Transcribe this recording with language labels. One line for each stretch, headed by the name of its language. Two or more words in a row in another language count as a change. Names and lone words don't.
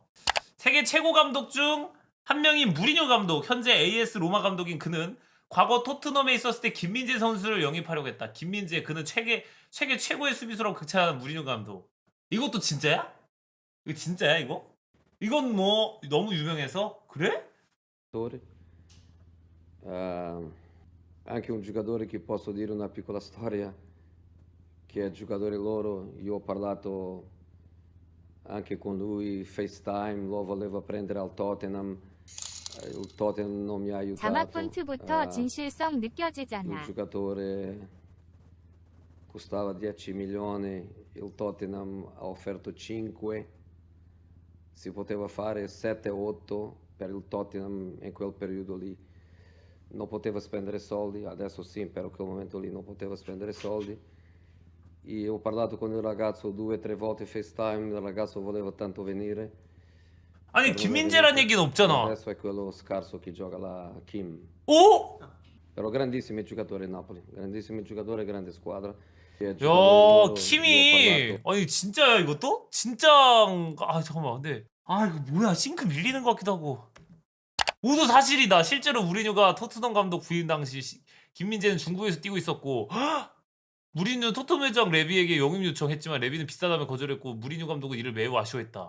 Korean: 세계 최고 감독 중 한 명인 무리뉴 감독, 현재 AS 로마 감독인 그는 과거 토트넘에 있었을 때 김민재 선수를 영입하려고 했다. 김민재, 그는 세계 최고의 수비수라고 극찬하는 무리뉴 감독. 이것도 진짜야? 이거 진짜야 이거? 이건 뭐 너무 유명해서? 그래?
Italian: Anche un giocatore che posso dire una piccola storia, che è giocatore loro, io ho parlato anche con lui, FaceTime, lo voleva prendere al Tottenham, il Tottenham non mi ha aiutato.
Korean: 자막 폰트부터 진실성
Italian: Il
Korean: 느껴지잖아.
Italian: giocatore costava 10 milioni, il Tottenham ha offerto 5, si poteva fare 7-8 per il Tottenham in quel periodo lì. Non poteva spendere soldi, adesso sì, per quel momento lì non poteva spendere soldi. E ho parlato con il ragazzo 2-3 volte FaceTime, il ragazzo voleva tanto venire.
Korean: 아니 김민재란 얘기는 없잖아.
Italian: Adesso è quello scarso che gioca la Kim.
Korean: 오?
Italian: Però grandissimi giocatori il Napoli, grandissimi giocatori, grande squadra.
Korean: 야
Italian: Io ho
Korean: 킴이
Italian: parlato-
Korean: 아니 진짜야 이것도? 진짜 잠깐만 근데 이거 뭐야 싱크 밀리는 것 같기도 하고. 모두 사실이다. 실제로 무리뉴가 토트넘 감독 부임 당시 김민재는 중국에서 뛰고 있었고 무리뉴 토트넘 회장 레비에게 영입 요청했지만 레비는 비싸다며 거절했고 무리뉴 감독은 이를 매우 아쉬워했다.